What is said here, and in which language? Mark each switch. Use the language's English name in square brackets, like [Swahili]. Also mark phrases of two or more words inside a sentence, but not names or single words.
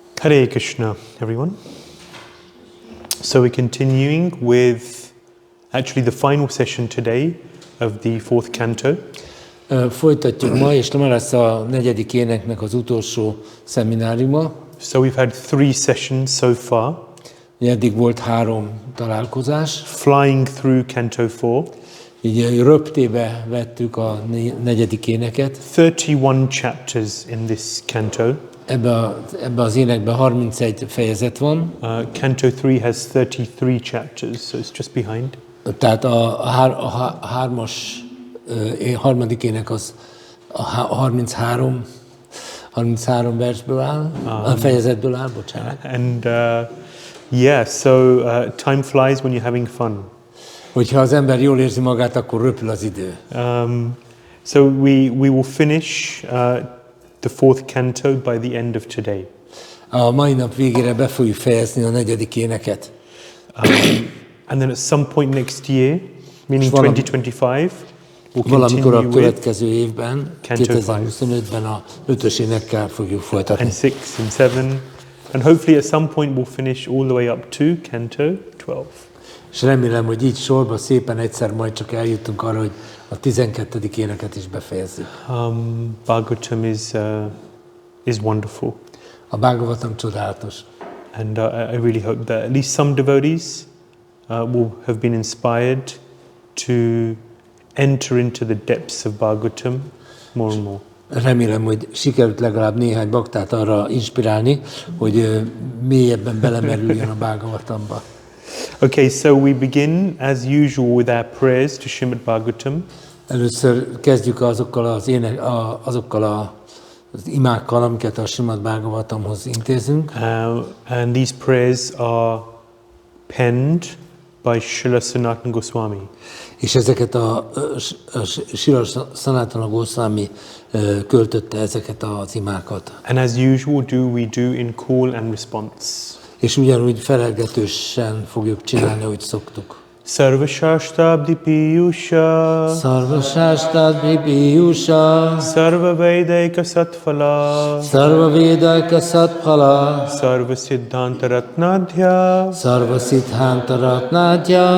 [English] Hare Krishna, everyone. So we're continuing with actually the final session today of the fourth canto. [Hungarian] Folytatjuk ma, és ma lesz a negyedik éneknek az utolsó szemináriuma. [English] So we've had 3 sessions so far. [Hungarian] Eddig volt 3 találkozás. [English] Flying through canto 4. [Hungarian] Így röptébe vettük a negyedik éneket. [English] 31 chapters in this canto. [Hungarian] Ebbe az énekben 31 fejezet van. [English] Canto 3 has 33 chapters, so it's just behind. [Hungarian] Tehát a harmadik ének az a 33 versből áll, a fejezetből áll, bocsánat. [English] And yeah, so time flies when you're having fun. [Hungarian] Hogyha az ember jól érzi magát, akkor röpül az idő. [English] So we will finish the fourth canto by the end of today. [Hungarian] A mai nap végére be fogjuk fejezni a negyedik éneket. [English] And then at some point next year, meaning 2025, we'll [Hungarian] valamikor a [English] continue [Hungarian] következő évben, 2025-ben a 5-ös énekkel fogjuk folytatni. [English] and 6 and 7, and hopefully at some point we'll finish all the way up to canto 12. [Hungarian] És remélem, hogy így sorba szépen egyszer majd csak eljutunk arra, hogy a 12. éneket is befejezzük. [English] Bhagavatam is wonderful. [Hungarian] A Bhagavatam csodálatos. [English] And I really hope that at least some devotees will have been inspired to enter into the depths of Bhagavatam more and more. [Hungarian] Remélem, hogy sikerült legalább néhány baktát arra inspirálni, hogy mélyebben belemerüljön a Bhagavatamba. [English] Okay, so we begin as usual with our prayers to Śrīmad-Bhāgavatam. [Hungarian] Először kezdjük azokkal az imákkal, amiket a Śrīmad-Bhāgavatamhoz intézünk. [English] And these prayers are penned by Srila Sanatana Goswami. [Hungarian] És ezeket a Srila Sanatana Goswami költötte ezeket az imákat. [English] And as usual, we do in call and response. [Hungarian] És ugyanúgy felelgetősen fogjuk csinálni, ahogy szoktuk. [Sanskrit] सर्व शास्त्राब्धि पीयूष सर्व शास्त्राब्धि पीयूष सर्व वेदैक सत्फल सर्व वेदैक सत्फल सर्व सिद्धान्त रत्नाढ्य सर्व सिद्धान्त रत्नाढ्य